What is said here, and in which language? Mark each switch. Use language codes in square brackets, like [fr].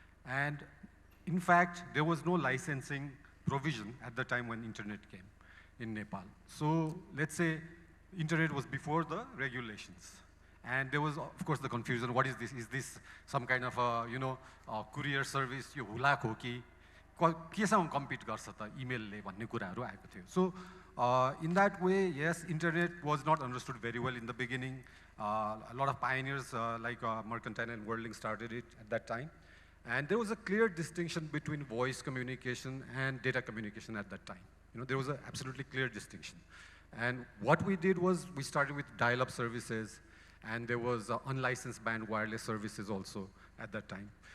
[en] And in fact, there was no licensing provision at the time when internet came in Nepal. So let's say internet was before the regulations. And there was, of course, the confusion. What is this? Is this some kind of a, a courier service? [ne] यो हुलाक हो कि केसँग compete गर्छ त इमेलले भन्ने कुराहरू आएको थियो. [en] So in that way, yes, internet was not understood very well in the beginning. A lot of pioneers like Mercantile and Worldlink started it at that time. And there was a clear distinction between voice communication and data communication at that time. There was an absolutely clear distinction. And what we did was we started with dial-up services, and there was unlicensed band wireless services also at that time.